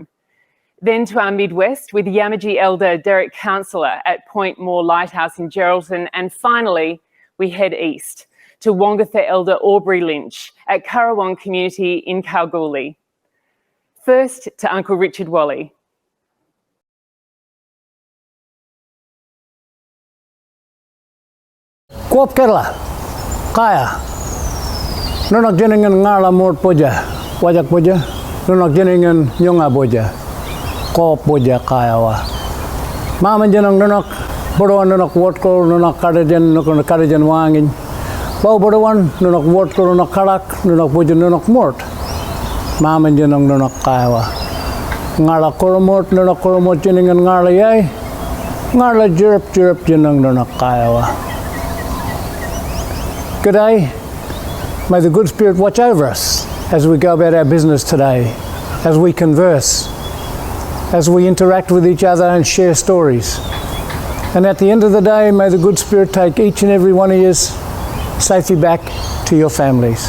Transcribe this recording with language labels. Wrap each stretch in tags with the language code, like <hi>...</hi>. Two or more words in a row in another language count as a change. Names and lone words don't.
<en>Then to our Midwest with Yamaji elder Derek Councillor at Point Moore Lighthouse in Geraldton. And finally, we head east to Wongatha elder Aubrey Lynch at Currawong Community in Kalgoorlie. First to Uncle Richard Walley.</en> <nys>Kuop Kerala, Kaya. Nunak jeningan ngala mort poja, wajak poja, nunak jeningan nyonga poja, kop poja kayawa. Mama jenang nunak bodoan nunak wotko nunak karajan wangin. Bau bodoan nunak wotko nunak karak nunak poja nunak mort. Mama jenang nunak kayawa. Ngala koromot jeningan ngala yai. Ngala jerep jenang nunak kayawa.</nys> <en>Good day. May the good spirit watch over us as we go about our business today, as we converse, as we interact with each other and share stories. And at the end of the day, may the good spirit take each and every one of you safely back to your families.</en>